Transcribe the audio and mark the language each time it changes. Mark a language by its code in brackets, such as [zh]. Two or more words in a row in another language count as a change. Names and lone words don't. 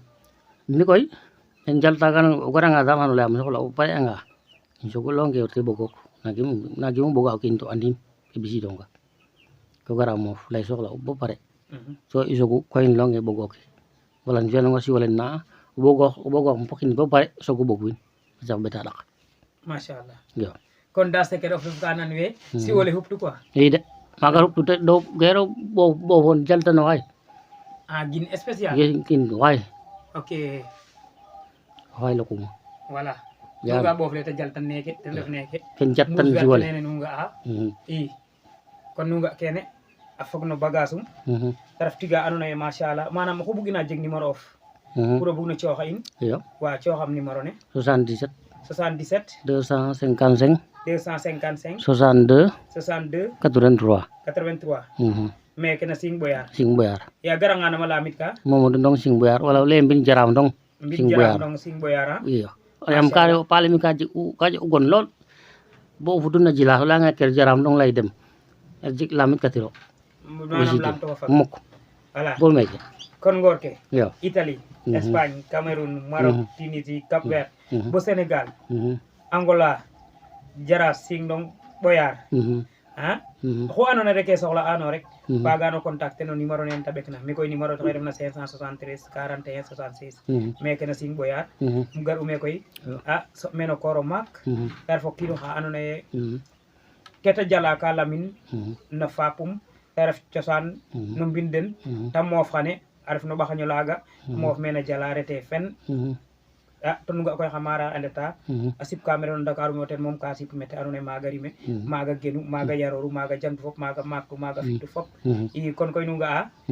[srr] mi koy en jaltagan o garanga dam xano layam soxla o pare'anga in soog o leyonge te ɓogok naagimo ɓoga o kiin to andim ke ɓisidonga ko gara moof lay soxla bo pare so i soogu koy leyonge ɓogoke wala um fi'anonga siwolen na o ɓogoox pokin bo pare soog o ɓog win a caf ɓeta ɗak machallah iyo kon da secret of ka nan we si wole huptu quoi i de maaga xuptu te ɗo gero ɓofon jaltano xaay gin spécial kin xaay ok xaay lokuma voilà nuga ɓoofle te jaltan neke ten ref neke ken jattan siwole nene nu nga'a i kon nu nga kene a fog no bagage um te ref tiga andoona yee machallah manam oxu bug'ina jeg numéro of pour o bug no cooxa in iyo wa cooxam numéro ne 77 77 255 255 62 62 83 83 meke na Sing Boyar Sing Boyar ya garanga nama lamit ka Mamadou Ndong Sing Boyar wala le mbin jaram Ndong Sing Boyar Ndong Sing Boyar iyo yam kare o paale mi ka jeg u gon lool bo o futuna jila o layanga ker jaram Ndong lay dem a jeg lamit ka tiro manam lam to fa mukk voilà bo meke kon ngor ke iyo Italie Espagne Cameroun Maroc Tunisie Cap Vert bo Sénégal Angola Jara Sing Ndong Boyar oxu andoona rek soxla ano rek wagano contacter no numéro nen te ɓekna mi koy numéro to refna 573 41 66 meke na Sing Boyar um gar ume koy a soɓ meen o koor o maak te ref o kiin oxa andoona yee kete jala ka lamin no fapum te ref cosaan no mbind den te moof xane a ref no ɓaxaño laaga moof mene jala rete fen to nu nga koy xa mara a ndeta a sip ka mene no Dakar mo ten moom ka sip mete andoona yee maaga rime maaga genu maaga yarooru maaga jantu fop maaga maaktu maaga fi'tu fop i kon koy nu nga'a